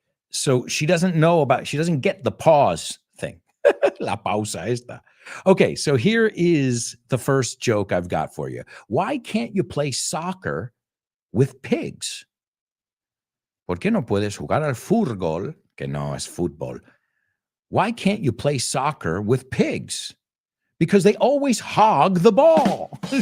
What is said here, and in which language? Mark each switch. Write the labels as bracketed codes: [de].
[en] So she doesn't get the pause thing. [es] La pausa esta. [en] Okay, so here is the first joke I've got for you. Why can't you play soccer with pigs? [es] ¿Por qué no puedes jugar al fútbol? Que no es fútbol. [en] Why can't you play soccer with pigs? Because they always hog the ball.